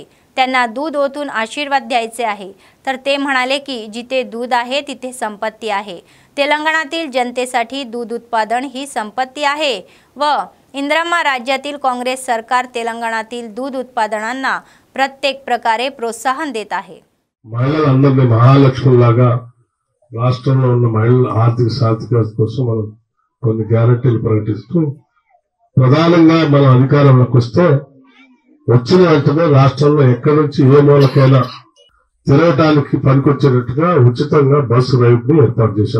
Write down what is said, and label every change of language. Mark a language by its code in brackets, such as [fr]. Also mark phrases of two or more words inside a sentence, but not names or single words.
[mr] त्यांना दूध ओतून आशीर्वाद द्यायचे आहे। तर ते म्हणाले की जिथे दूध आहे तिथे संपत्ती आहे। तेलंगणातील जनतेसाठी दूध उत्पादन ही संपत्ती आहे व इंद्रम्मा राज्यातील काँग्रेस सरकार तेलंगणातील दूध उत्पादनांना प्रत्येक प्रकारे प्रोत्साहन देत आहे। [te] మహిళలందరినీ మహాలక్ష్ములాగా రాష్ట్రంలో ఉన్న మహిళల ఆర్థిక సాధికారత కోసం మనం కొన్ని గ్యారెంటీలు ప్రకటిస్తూ ప్రధానంగా మనం అధికారంలోకి వస్తే వచ్చిన వెంటనే రాష్ట్రంలో ఎక్కడి నుంచి ఏ మూలకైనా తిరగడానికి పనికొచ్చేటట్టుగా ఉచితంగా బస్సు రైడ్ ని ఏర్పాటు చేశాం।